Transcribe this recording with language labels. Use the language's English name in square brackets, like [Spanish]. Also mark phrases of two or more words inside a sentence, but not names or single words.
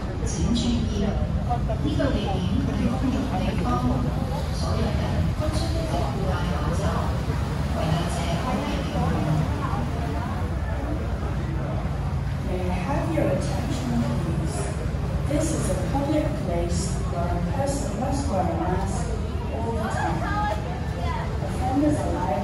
[Cantonese] 請注意，呢個地點係公眾地方，所有人都需要佩戴口罩，為有這空氣調控。 [English] May I have your attention, please? This is a public place where a person must wear a mask all the time. Offenders are